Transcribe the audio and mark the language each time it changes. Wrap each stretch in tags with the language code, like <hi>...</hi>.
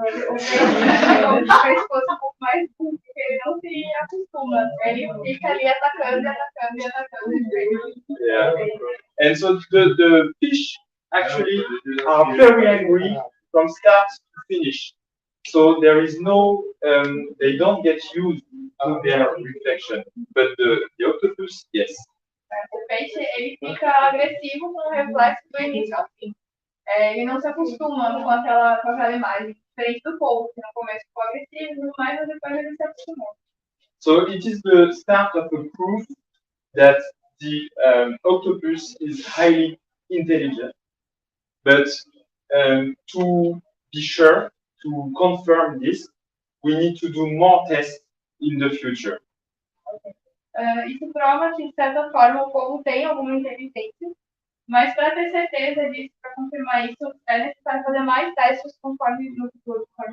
<pt>Talvez fosse um pouco mais burro, porque ele não se acostuma. Ele fica ali atacando e atacando e atacando.</pt> <en>Yeah. And so the fish actually are very angry from start to finish. So there is no, they don't get used to their reflection. But the octopus, yes.</en> <pt>O peixe ele fica agressivo com o reflexo do início ao fim. Ele não se acostuma com aquela imagem, diferente do povo, que no começo ficou agressivo, mas depois ele se acostumou.</pt> <en>So it is the start of a proof that the octopus is highly intelligent. But to be sure, to confirm this, we need to do more tests in the future.</en> <pt>Isso prova que, de certa forma, o povo tem alguma inteligência, mas para ter certeza disso, para confirmar isso, é necessário fazer mais testes conforme no futuro.</pt>